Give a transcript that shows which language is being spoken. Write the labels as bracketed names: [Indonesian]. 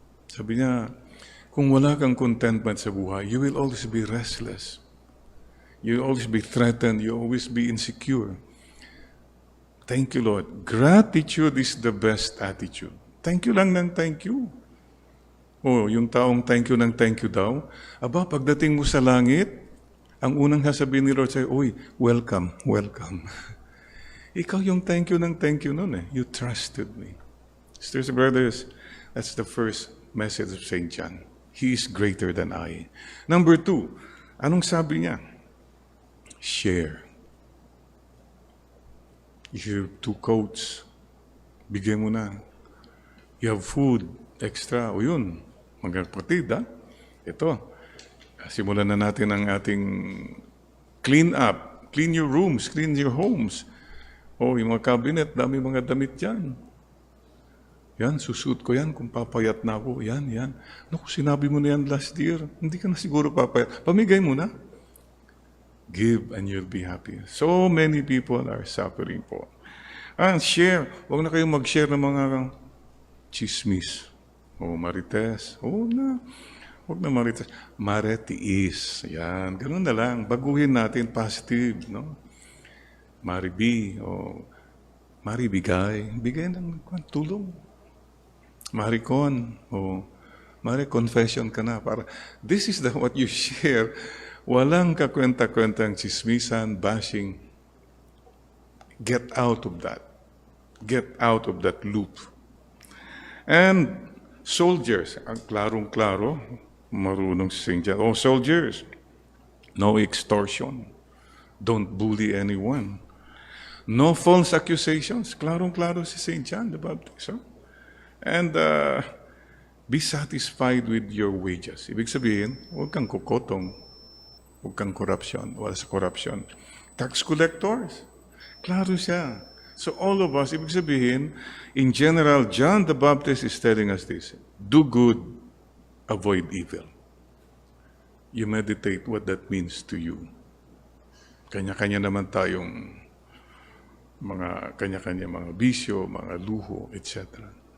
[Filipino] Sabi niya, kung wala kang contentment sa buhay, [English] you will always be restless. You will always be threatened. You will always be insecure. Thank you, Lord. Gratitude is the best attitude. Thank you [Filipino] lang ng [English] thank you. [Filipino] Yung taong thank you daw, pagdating mo sa langit, ang unang sasabihin ni Lord sa'yo, welcome. Ikaw yung [English] thank you nun You trusted me. Sisters and brothers, that's the first message of St. John. He is greater than I. Number 2, [Filipino] anong sabi niya? [English] Share. You have 2 coats, [Filipino] bigay mo na. [English] You have food, extra, yun. [Filipino] Magkapatid, Ito, simulan na natin ang ating clean up. [English] Clean your rooms, clean your homes. [Filipino] Yung mga cabinet, dami mga damit dyan. Yan, susuot ko yan kung papayat na ako. Yan. Naku, sinabi mo na yan [English] last year. [Filipino] Hindi ka na siguro papayat. Pamigay mo na. [English] Give and you'll be happy. So many people are suffering po. And share. [Filipino] Huwag na kayong mag-share ng mga chismis. Marites. Huwag na marites. Maretiis. Yan. Ganun na lang. Baguhin natin positive, Maribi. Maribigay. Bigay ng tulong. Maricon. Confession ka na. [English] This is what you share. [Filipino] Walang kakwenta-kwentang chismisan, [English] bashing. Get out of that. Get out of that loop. And [Filipino] Soldiers, ang klarong-klaro, marunong si St. John. [English] Oh, soldiers, no extortion. Don't bully anyone. No false accusations. [Filipino] Klarong-klaro si [English] St. John the Baptist. Oh? And be satisfied with your wages. [Filipino] Ibig sabihin, huwag kang kukotong, huwag kang korupsyon, wala sa korupsyon. [English] Tax collectors, [Filipino] klaro siya. [English] So all of us, [Filipino] ibig sabihin, [English] in general, John the Baptist is telling us this: do good, avoid evil. You meditate what that means to you. [Filipino] Kanya-kanya naman tayong mga kanya-kanya mga bisyo, mga luho, etc.